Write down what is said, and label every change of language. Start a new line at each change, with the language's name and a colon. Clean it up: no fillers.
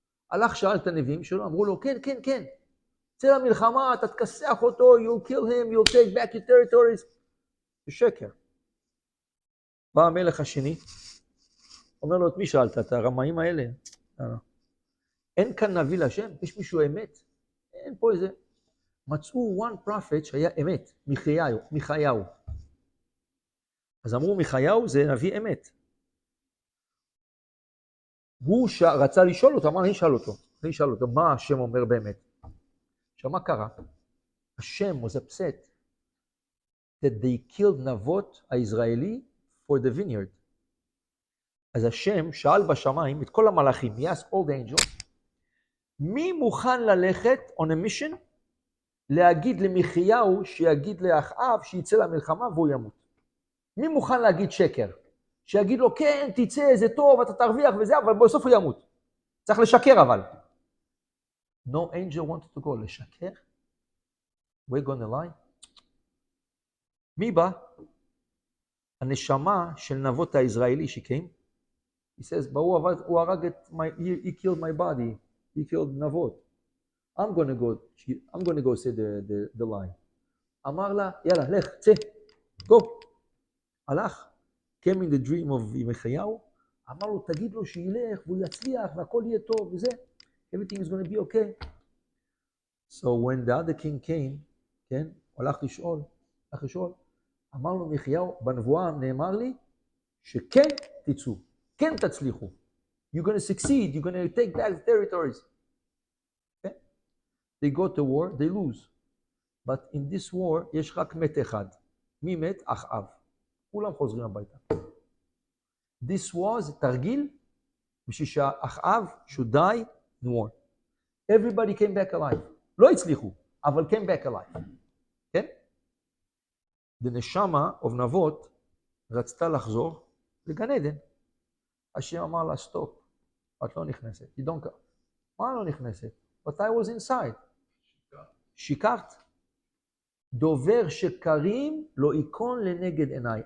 Hebrew: הלך שאל את הנביאים שלו, אמרו לו, כן, כן, כן. צא למלחמה, אתה תכסח אותו,
English: you'll kill him, you'll take back your territories.
Hebrew: זה שקר. בא המלך השני, אומר לו, את מי שאלת? את הרמאים האלה? אין כאן נביא להשם? יש מישהו אמת? אין פה איזה. מצאו
English: one prophet
Hebrew: שהיה אמת, מיכאיהו. אז אמרו, מיכאיהו זה נביא אמת. הוא רצה לשאול אותו, אמר, אני אשאל אותו, מה השם אומר באמת? עכשיו, מה קרה?
English: השם was upset that they killed נבות הישראלי for the vineyard.
Hebrew: אז השם שאל בשמיים את כל המלאכים,
English: he asked all the angels,
Hebrew: מי מוכן ללכת
English: on a mission,
Hebrew: להגיד למיכאיהו, שיגיד לאחאב, שיצא למלחמה והוא ימות? מי מוכן להגיד שקר? שיגיד לו, כן, תצא, זה טוב, אתה תרוויח וזה, אבל בסוף הוא ימות. צריך לשקר אבל.
English: No angel wanted to go, לשקר? We're gonna lie?
Hebrew: מי בא? הנשמה של נבות הישראלי שקיים.
English: He says,
Hebrew: הוא הרג את,
English: he killed my body, he killed נבות. I'm gonna go say the lie.
Hebrew: אמר לה, יאללה, לך, צא, go. הלך.
English: came in the dream of
Hebrew: מיכאיהו, אמר לו, תגיד לו שילך, והוא יצליח, והכל יהיה טוב, וזה.
English: Everything is going to be okay. So when the other king came,
Hebrew: כן, הלך לשאול, אמר לו מיכאיהו, בנבואה נאמר לי, שכן תצאו, כן תצליחו.
English: You're going to succeed, you're going to take back the territories. Okay? They go to war, they lose. But in this war,
Hebrew: יש רק מת אחד. מי מת?
English: אחאב.
Hebrew: כולם חוזרים הביתה.
English: This was
Hebrew: תרגיל בשביל שהאחאב
English: should die in war. Everybody came back alive.
Hebrew: לא הצליחו, אבל
English: came back alive.
Hebrew: כן? The נשמה of נבות רצתה לחזור לגן עדן. השם אמר לה, סטופ, את לא נכנסת.
English: You don't go.
Hebrew: מה לא נכנסת?
English: But I was inside.
Hebrew: שיקרת. דובר שקרים לא יקון לנגד עיניי.